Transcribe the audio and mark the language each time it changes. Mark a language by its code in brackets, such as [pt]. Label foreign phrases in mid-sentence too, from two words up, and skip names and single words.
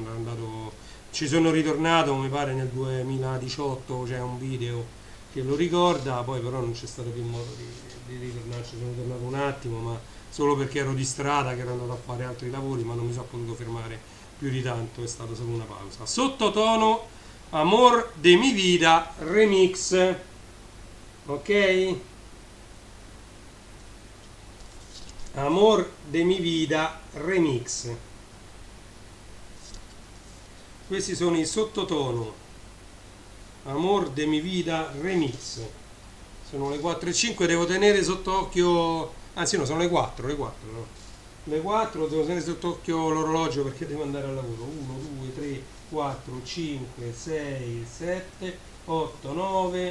[it] Ci sono ritornato, mi pare nel 2018, c'è un video che lo ricorda, poi però non c'è stato più modo di ritornarci. Sono tornato un attimo, ma solo perché ero di strada, che ero andato a fare altri lavori, ma non mi sono potuto fermare più di tanto, è stata solo una pausa. Sottotono Amor de mi vida remix, ok? Amor de mi vida remix. Questi sono i Sottotono Amor de mi vida remix. Sono le 4:05, devo tenere sott'occhio, anzi no, sono le 4, no? Le 4 devo tenere sott'occhio l'orologio perché devo andare al lavoro. 1, 2, 3, 4, 5, 6, 7, 8, 9.